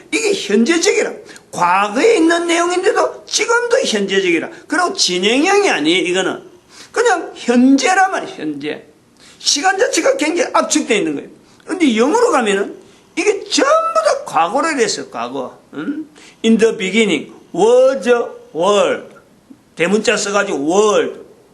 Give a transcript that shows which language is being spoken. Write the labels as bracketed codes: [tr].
[ko] 이게 현재적이라. 과거에 있는 내용인데도 지금도 현재적이라. 그리고 진행형이 아니에요. 이거는 그냥 현재란 말이에요. 현재. 시간 자체가 굉장히 압축되어 있는 거예요. 근데 영어로 가면은 이게 전부 다 과거로 됐어요. 과거. [en] In the beginning was a world. [ko] 대문자 써가지고 world.